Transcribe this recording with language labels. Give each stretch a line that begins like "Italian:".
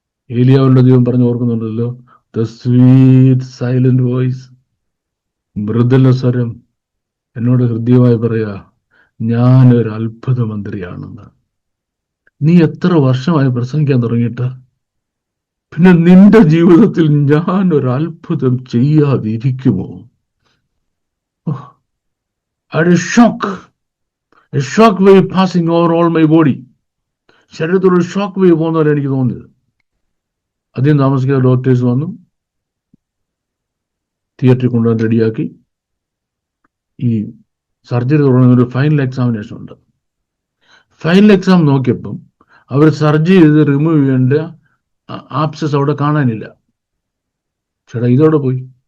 Malayalam: ഏലിയാവിന്റെ ദൈവം പറഞ്ഞു ഓർക്കുന്നുണ്ടല്ലോ,
English: the sweet silent voice,
Malayalam: Mridula സ്വരം എന്നോട് ഹൃദ്യമായി പറയാ, ഞാനൊരു അത്ഭുത മന്ത്രിയാണെന്ന്. നീ എത്ര വർഷമായി പ്രസംഗിക്കാൻ തുടങ്ങിയിട്ട്, പിന്നെ നിന്റെ ജീവിതത്തിൽ ഞാൻ ഒരു അത്ഭുതം ചെയ്യാതിരിക്കുമോ?
English: A shock wave passing over all my body.
Malayalam: ശരീരത്തിൽ ഒരു ഷോക്ക് വേവ് പോകുന്ന പോലെ എനിക്ക് തോന്നിയത്. അധികം താമസിക്കാതെ ഡോക്ടേഴ്സ് വന്നു, തിയേറ്ററിൽ കൊണ്ടുവന്ന് റെഡിയാക്കി. ഈ സർജറി തുടങ്ങുന്ന ഒരു ഫൈനൽ എക്സാമിനേഷൻ ഉണ്ട്. ഫൈനൽ എക്സാം നോക്കിയപ്പം അവർ സർജറി ചെയ്ത് റിമൂവ് ചെയ്യേണ്ട ആപ്സസ് അവിടെ കാണാനില്ല. ചേട്ടാ ഇതോടെ പോയി.